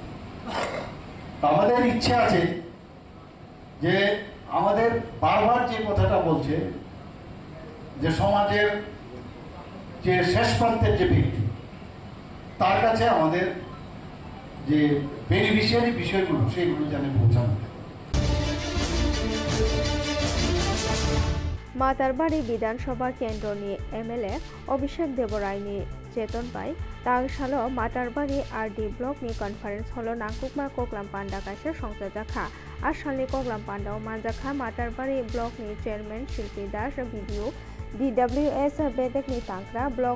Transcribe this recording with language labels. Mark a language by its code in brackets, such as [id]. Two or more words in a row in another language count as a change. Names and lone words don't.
[bn] আমাদের ইচ্ছা আছে যে আমাদের বারবার যে কথাটা বলছে যে সমাজের যে শেষ প্রান্তের যে ব্যক্তি, তার কাছে আমাদের যে বেনিফিশিয়ারি বিষয়গুলো সেগুলো জানে পৌঁছানো। [trp] मातारबाड़ी विधानसभा केन्द्रनि एमएलए अभिषेक देवरायनि चेतन बाय तांसालो मातारबाड़ी आरडी ब्लकनि [en] conference hall [trp] नांकुकमा कक्लाम पांडा कासे संसाजाखा आसालनि कक्लाम पांडाव मानजाखा मातारबाड़ी ब्लकनि चेयरमैन शिल्पी दास भिडिअ DWS बेदेकनि तांक्रा ब्लक